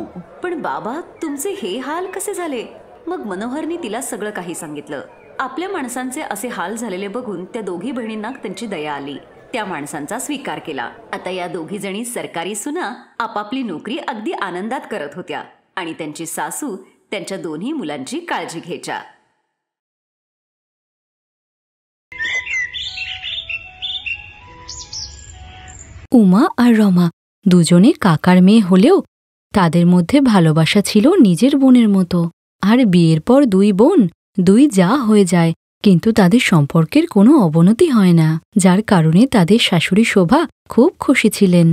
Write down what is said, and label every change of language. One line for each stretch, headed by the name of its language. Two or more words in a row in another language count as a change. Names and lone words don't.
Marathi: पण बाबा, तुमचे हे हाल कसे झाले? मग मनोहरने तिला सगळं काही सांगितलं. आपल्या माणसांचे असे हाल झालेले बघून त्या दोघी बहिणींना त्यांची दया आली. त्या माणसांचा स्वीकार केला. आता या दोघी जणी सरकारी सुना आपापली नोकरी अगदी आनंदात करत होत्या आणि त्यांची सासू त्यांच्या दोन्ही मुलांची काळजी घ्यायच्या.
Bangla: উমা আর রমা দুজনে কাকার মেয়ে হলেও তাদের মধ্যে ভালোবাসা ছিল নিজের বোনের মতো। আর বিয়ের পর 2 বোন 2 যা হয়ে যায়, কিন্তু তাদের সম্পর্কের কোনো অবনতি হয় না, যার কারণে তাদের শাশুড়ি শোভা খুব খুশি ছিলেন।